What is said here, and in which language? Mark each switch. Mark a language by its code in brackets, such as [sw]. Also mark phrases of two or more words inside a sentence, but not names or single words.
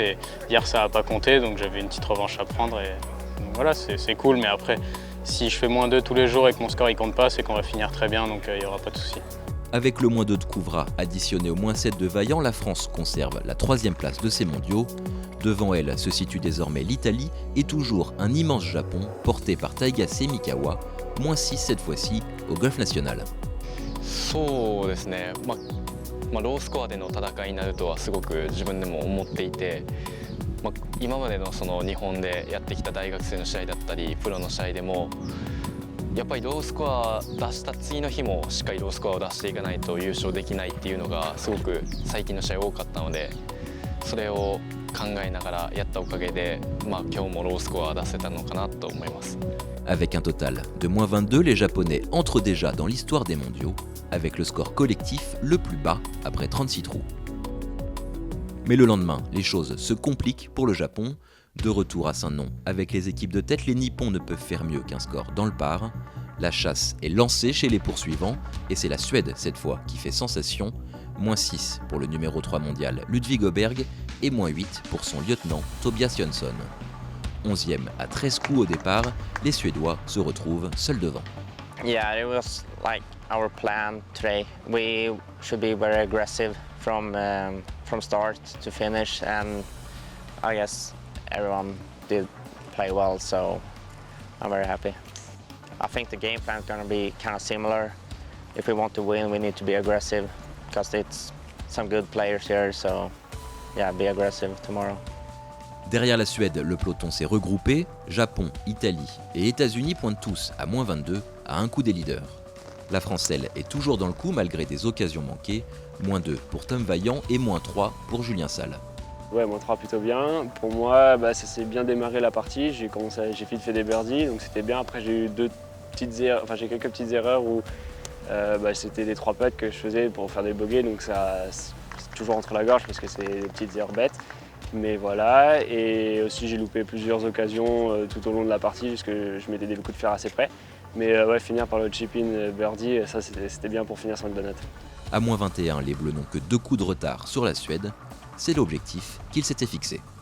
[fr] Et hier, ça n'a pas compté, donc j'avais une petite revanche à prendre. Et donc voilà, c'est cool, mais après, si je fais -2 tous les jours et que mon score ne compte pas, c'est qu'on va finir très bien, donc il n'y aura pas de souci. Avec le -2 de Kouvra additionné au -7 de Vaillant, la France conserve la 3e place de ces mondiaux. Devant elle se situe désormais l'Italie et toujours un immense Japon porté par Taigase Mikawa, -6 cette fois-ci au golf national. [ja] そうですね、ロースコアでの戦いになるとはすごく自分でも思っていて、今までのその日本でやってきた大学生の試合だったりプロの試合でもやっぱりロースコア出した次の日もしっかりロースコアを出していかないと優勝できないっていうのがすごく最近の試合多かったので、それを考えながらやったおかげで、今日もロースコア出せたのかなと思います。 [fr] Avec un total de -22, les Japonais entrent déjà dans l'histoire des mondiaux, avec le score collectif le plus bas après 36 trous. Mais le lendemain, les choses se compliquent pour le Japon. De retour à Saint-Nom, avec les équipes de tête, les Nippons ne peuvent faire mieux qu'un score dans le par. La chasse est lancée chez les poursuivants, et c'est la Suède cette fois qui fait sensation. -6 pour le numéro 3 mondial Ludvig Åberg et -8 pour son lieutenant Tobias Jönsson. 11e à 13 coups au départ, les Suédois se retrouvent seuls devant. [en] Yeah, it was like our plan today. We should be very aggressive from start to finish, and I guess everyone did play well, so I'm very happy. I think the game plan is going to be kind of similar. If we want to win, we need to be aggressive because it's some good players here, so yeah, be aggressive tomorrow. [fr] Derrière la Suède, le peloton s'est regroupé. Japon, Italie et États-Unis pointent tous à -22 à un coup des leaders. La France, elle, est toujours dans le coup malgré des occasions manquées. -2 pour Tom Vaillant et -3 pour Julien Salle. Ouais, -3 plutôt bien. Pour moi, ça s'est bien démarré la partie. J'ai vite fait des birdies, donc c'était bien. Après, j'ai eu j'ai quelques petites erreurs où c'était des 3 putts que je faisais pour faire des bogeys, donc ça c'est toujours entre la gorge parce que c'est des petites erreurs bêtes. Mais voilà, et aussi j'ai loupé plusieurs occasions tout au long de la partie puisque je mettais des coups de fer assez près. Mais finir par le [en] chip-in birdie, [fr] ça c'était bien pour finir sur une bonne note. À -21, les Bleus n'ont que 2 coups de retard sur la Suède. C'est l'objectif qu'ils s'étaient fixé.